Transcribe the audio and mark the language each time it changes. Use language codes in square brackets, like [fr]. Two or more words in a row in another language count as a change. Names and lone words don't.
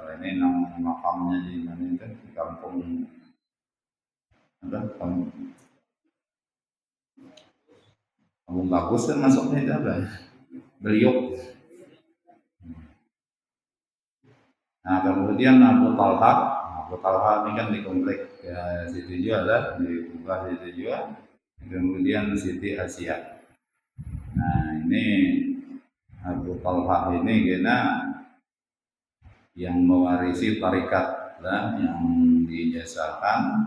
[id] Nah, ini nama makamnya di mana itu? Di kampung Kampung Bagus kan masuknya itu apa? Beliau. Nah, kemudian Abu Talha ini kan di komplek Siti Jua lah, di Kubah Siti Jua. Kemudian Siti Asia. Nah, ini Abu Talha ini kena yang mewarisi tarikat lah, yang dijasakan.